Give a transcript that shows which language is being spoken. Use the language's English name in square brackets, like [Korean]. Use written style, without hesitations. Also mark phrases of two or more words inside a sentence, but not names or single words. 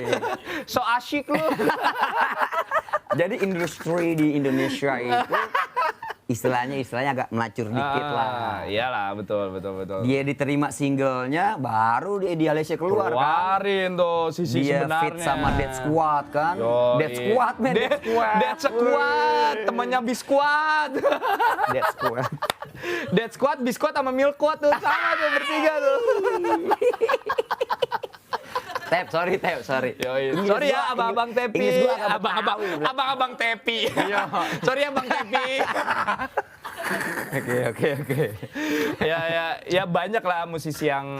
[Indonesian] So asyik lu. Jadi industri di Indonesia itu istilahnya agak melacur dikit lah. Iyalah, betul. Dia diterima singlenya, baru dia idealisnya keluar kan. Keluarin tuh sisi Dia sebenarnya. fit sama Dead Squad kan. Dead Squad, man. Dead Squad, temannya Biskuat. Dead Squad. Dead Squad, Biskuat sama Milkwat tuh sama tuh bertiga tuh. Sorry. Inggris sorry ya abang-abang Tepi. Inggris gua agak Betawi, Abang-abang Tepi. Sorry Abang Tepi. Oke. Ya banyak lah musisi yang